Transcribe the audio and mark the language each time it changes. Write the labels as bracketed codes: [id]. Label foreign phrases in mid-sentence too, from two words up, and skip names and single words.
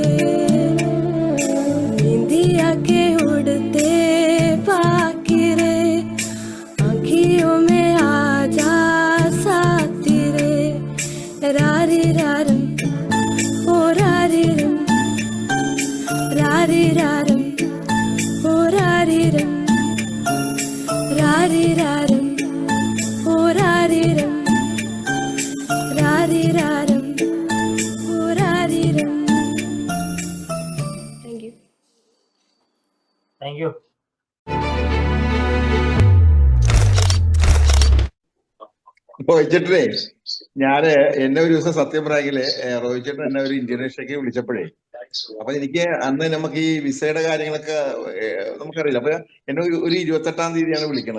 [hi] इंडिया के उड़ते पाखी रे, आँखियों में आ जा साथी रे, रारी रारम ओ रारी रम, रारी रारम ओ रारी रम, रारी रारम ओ रारी रम, रारी रारम ओ रारी रम. [en] Thank you. Thank you. [ml] റോയിച്ചേട്ടനെ എന്നെ ഒരു ദിവസം സത്യം പറയാമെങ്കില് റോയിച്ചേട്ടൻ എന്നെ ഒരു ഇന്ത്യനേഷ്യക്ക് വിളിച്ചപ്പോഴേ, അപ്പൊ എനിക്ക് അന്ന് നമുക്ക് ഈ വിസയുടെ കാര്യങ്ങളൊക്കെ നമുക്കറിയില്ല. അപ്പൊ എന്നെ ഒരു 28-ാം തീയതിയാണ് വിളിക്കണത്.